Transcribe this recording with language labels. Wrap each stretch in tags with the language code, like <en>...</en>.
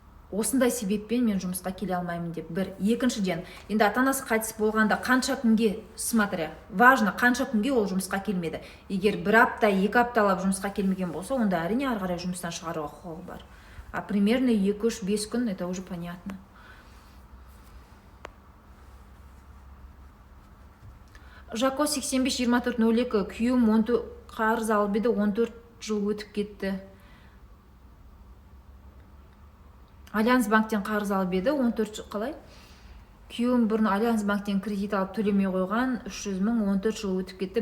<kk>Осындай себеппен мен жұмысқа келе алмаймын деп. Бір. Екіншіден, енді ата-анасы қайтыс болғанда қанша күнге,</kk> <ru>смотря, важно,</ru> <kk>қанша күнге ол жұмысқа келмеді. Егер 1 апта, 2 апталап жұмысқа келмеген болса, онда әрине ары қарай жұмыстан шығаруға құқығы бар.</kk> <ru>А примерно 2-3-5 күн, это уже понятно.</ru> <kk>Жако 85-24-02, күйеуім қарыз алып еді, 14 жыл өтіп кетті. Альянс банктен қарыз алып еді, 14 жыл қалай? Күйеуім бұрын Альянс банктен кредит алып төлемей қойған, 300 мың, 14 жыл өтіп кетті.</kk>